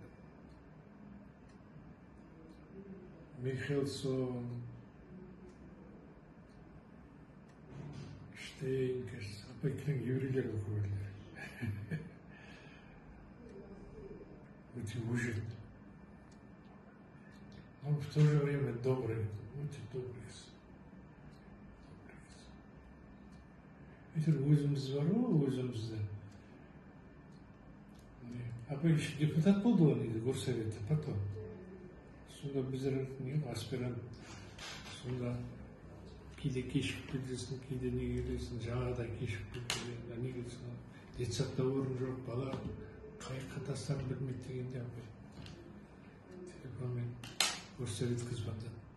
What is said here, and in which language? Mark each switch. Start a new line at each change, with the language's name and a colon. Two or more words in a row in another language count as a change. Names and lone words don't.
Russian: Михельсон, Штейн, кажется.
Kazakh: Апай кілең еврейлер руководителер. Өте өжет.
Russian: Но в то же время добрый,
Kazakh: өте добрый. Әйтеуір өзіміз бар ғой, өзімізді. апай депутат болды ғой негізі горсоветте потом. Сонда біздер аспирант, сонда кейде кешігіп келесің, кейде не келесің, жаңағыдай кешігіп келесің, не келесің, детсадта орын жоқ, бала қай тастарын білмейді дегенде апай телефонмен горсоветке звондады.